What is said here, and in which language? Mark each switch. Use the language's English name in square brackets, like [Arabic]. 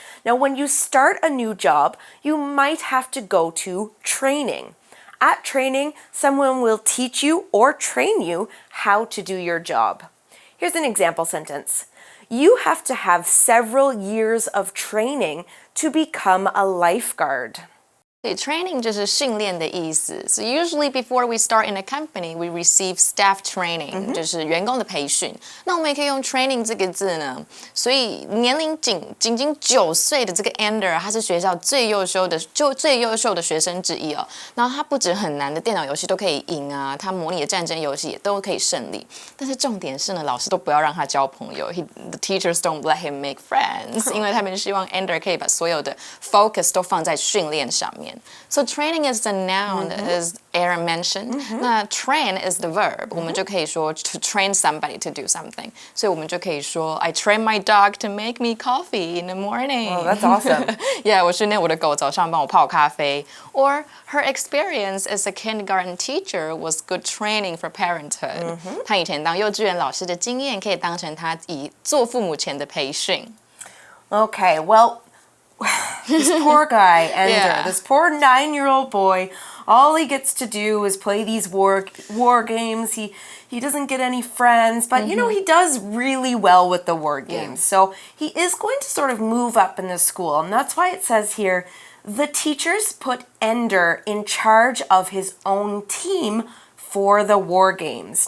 [English] Now, when you start a new job, you might have to go to training. At training, someone will teach you or train you how to do your job. Here's an example sentence. You have to have several years of training to become a lifeguard. [Chinese] Training 就是训练的意思。 [English] So usually before we start in a company, we receive staff training， [Chinese] 就是员工的培训。那我们也可以用 training 这个字呢。所以年龄仅9岁的这个 Ender， 他是学校最优秀的学生之一哦。然后他不止很难的电脑游戏都可以赢啊，他模拟的战争游戏也都可以胜利。但是重点是呢，老师都不要让他交朋友。 [English] The teachers don't let him make friends， [Chinese] 因为他们希望 Ender 可以把所有的 focus 都放在训练上面。 [English] So training is the noun, as Aaron mentioned. 那 train is the verb. [Chinese] 我们就可以说 [English] to train somebody to do something. [Chinese] 所以我们就可以说 [English] I train my dog to make me coffee in the morning. Oh, that's awesome. [Chinese] Yeah, 我训练我的狗早上帮我泡咖啡。 [English] Or her experience as a kindergarten teacher was good training for parenthood. [Chinese] 她以前当幼稚园老师的经验可以当成她以做父母前的培训。 [English] Okay, well, this poor guy, Ender, this poor 9-year-old boy, all he gets to do is play these war games. He doesn't get any friends, but you know, he does really well with the war games. So he is going to sort of move up in the school, and that's why it says here, the teachers put Ender in charge of his own team for the war games.